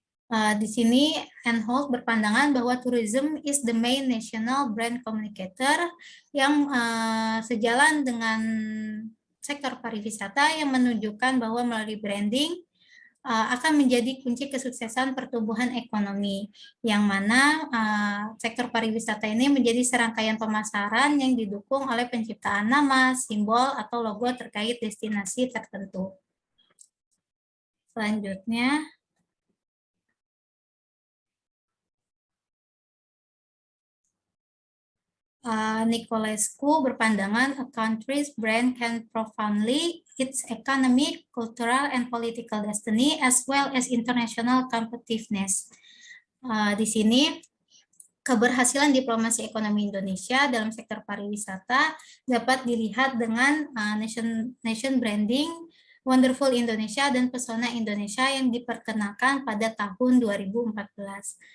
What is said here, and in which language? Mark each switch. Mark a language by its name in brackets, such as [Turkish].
[Indonesian] Di sini Anholt berpandangan bahwa [English] tourism is the main national brand communicator [Indonesian] yang sejalan dengan sektor pariwisata yang menunjukkan bahwa melalui branding akan menjadi kunci kesuksesan pertumbuhan ekonomi, yang mana sektor pariwisata ini menjadi serangkaian pemasaran yang didukung oleh penciptaan nama, simbol, atau logo terkait destinasi tertentu. Selanjutnya, Nicolescu berpandangan [English] a country's brand can profoundly its economic, cultural, and political destiny as well as international competitiveness. [Indonesian] Di sini keberhasilan diplomasi ekonomi Indonesia dalam sektor pariwisata dapat dilihat dengan nation branding, Wonderful Indonesia, dan Pesona Indonesia yang diperkenalkan pada tahun 2014.